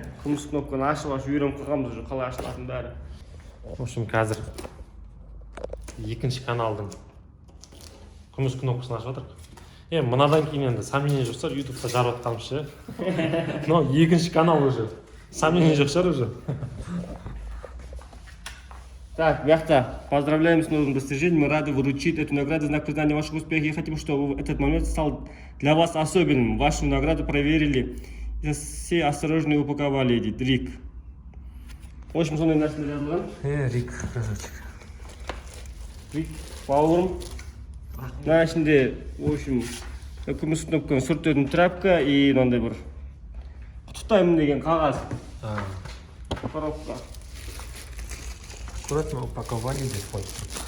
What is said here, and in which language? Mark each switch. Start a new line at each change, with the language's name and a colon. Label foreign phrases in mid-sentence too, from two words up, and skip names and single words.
Kazakh: Күміс кнопканы ашып үйреніп қалғанбыз уже қалай ашылатынын бәрі.
Russian: В общем,
Kazakh: қазір екінші каналдың күміс кнопкасын ашып жатырмық. Мынадан кейін енді сомнение жоқ шығар, ютубта жарып жатқанымыз ше. Но екінші канал уже. Сомнение жоқ шығар уже.
Russian: Так, ребята, поздравляем с новым достижением. Мы рады вручить эту награду в знак признания ваших успехов и хотим, чтобы этот момент стал для вас особенным. Вашу награду проверили и все осторожно упаковали, дейді Рик. В общем,
Kazakh: сондай нәрселер жазылған.
Russian: Рик, красавчик.
Kazakh: Рик, бауырым. Мына ішінде,
Russian: в общем,
Kazakh: күміс кнопканың сүртетін
Russian: тряпка и
Kazakh: мынандай бір құттықтаймын деген қағаз.
Russian: Коробка. Аккуратно упаковали
Kazakh: деп қойды.